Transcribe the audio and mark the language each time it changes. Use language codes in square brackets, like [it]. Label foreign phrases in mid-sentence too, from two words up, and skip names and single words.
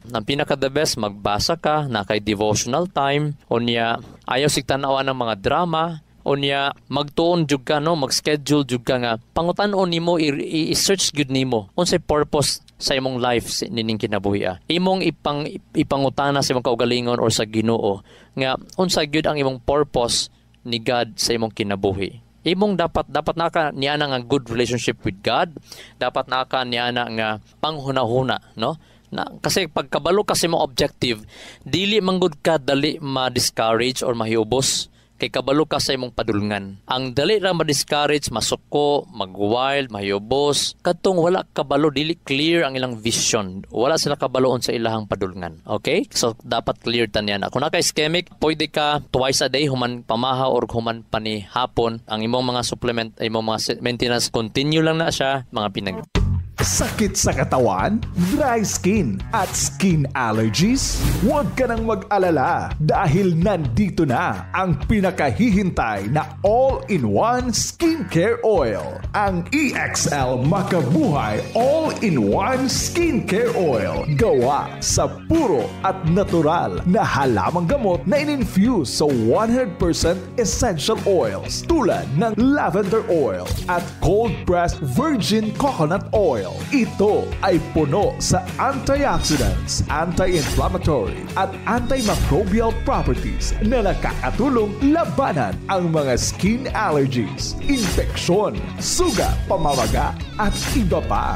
[ceb] Ang pinaka [en] the best, [ceb] magbasa ka, na kay [en] devotional time, [ceb] unya ayaw sig tan-awan ng mga drama, unya magtuon jud ka, no, mag-schedule jud ka nga pangutan-on nimo, i-search gyud nimo unsay purpose sa imong life nining kinabuhi. Imong ipangutana sa imong kaugalingon or sa Ginoo nga unsa gyud ang imong purpose ni God sa imong kinabuhi. Imong dapat naka niana nga [en] good relationship with God, [ceb] dapat naka niana nga panghunahuna, no? Kasi pagkabalo kasi mo objective, dili manggod ka dali ma-discourage or mahiubos kay kabalo ka sa imong padulngan. Ang dali ra ma-discourage, masuko, mag-wild, mahiyobos, kadtong wala kabalo, dili clear ang ilang vision. Wala sila kabaloon sa ilahang padulngan. Okay? So, dapat clear tan yan. Kung naka-ischemic, pwede ka twice a day, human pamaha or human panihapon. Ang imong mga supplement, imong mga maintenance, continue lang na siya, mga pinag... [tl] Sakit sa katawan, [en] dry skin [tl] at [en] skin allergies? [tl] Huwag ka nang mag-alala dahil nandito na ang pinakahihintay na [en] all-in-one skincare oil. [tl] Ang EXL Makabuhay All-in-One Skincare Oil. Gawa sa puro at natural na halamang gamot na in-infuse sa 100% [en] essential oils [tl] tulad ng [en] lavender oil [tl] at [en] cold-pressed virgin coconut oil. [tl] Ito ay puno sa antioxidants, anti-inflammatory at [en] antimicrobial properties [tl] na nakakatulong labanan ang mga [en] skin allergies, [tl] infeksyon, suga, pamamaga at iba pa.